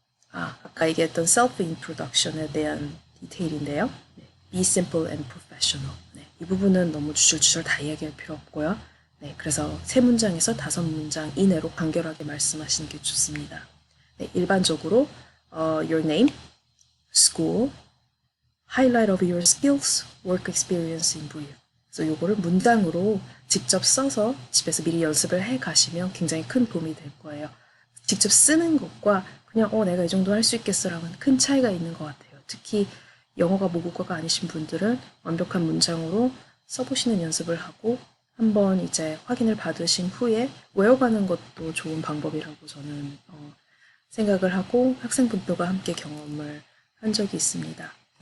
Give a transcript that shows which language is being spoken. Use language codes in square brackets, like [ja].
[ko] 아까 얘기했던 self introduction에 대한 디테일인데요. [en] 네, be simple and professional. [ko] 네, 이 부분은 너무 주절주절 다 이야기할 필요 없고요. 네, 그래서 3문장에서 5문장 이내로 간결하게 말씀하시는 게 좋습니다. 네, 일반적으로 [en] your name, school, highlight of your skills, work experience in brief. [ko] 그래서 요거를 문장으로 직접 써서 집에서 미리 연습을 해 가시면 굉장히 큰 도움이 될 거예요. 직접 쓰는 것과 그냥 내가 이 정도 할 수 있겠어라는 큰 차이가 있는 것 같아요. 특히 영어가 모국어가 아니신 분들은 완벽한 문장으로 써보시는 연습을 하고 한번 이제 확인을 받으신 후에 외워가는 것도 좋은 방법이라고 저는 생각을 하고 학생분들과 함께 경험을 한 적이 있습니다.